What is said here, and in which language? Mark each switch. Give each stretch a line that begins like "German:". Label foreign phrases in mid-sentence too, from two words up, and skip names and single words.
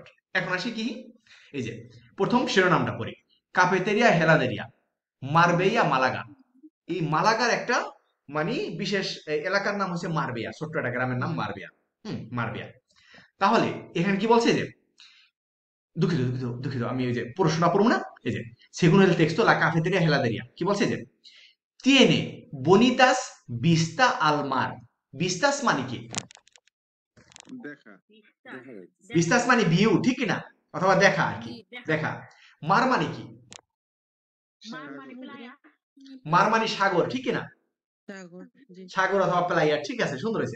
Bangla: এখন আসি কি, এই যে প্রথম শিরোনামটা পড়ি, কাফেতেরিয়া হেলাদেরিয়া মারবেইয়া মালাগা। এই মালাগার একটা মানে বিশেষ এলাকার নাম হচ্ছে মারবেয়া, ছোট্ট একটা গ্রামের নাম মারবেয়া। মারবেয়া। তাহলে এখানে কি বলছে যে দুঃখিত দুঃখিত দুঃখিত, আমি ওই যে প্রশ্নটা পড়বো না, এই যে
Spanish: según el texto la cafetería heladería
Bangla: কি বলছে যে
Spanish: tiene bonitas vista al mar,
Bangla: vistas মানে কি? দেখা, দেখা যায়। vistas মানে ভিউ, ঠিক না? অথবা দেখা আর কি, দেখা। মার মানে কি? মার মানে সাগর, ঠিক না? সাগর, জি। সাগর অথবা প্লাইয়া, ঠিক আছে, সুন্দর হয়েছে।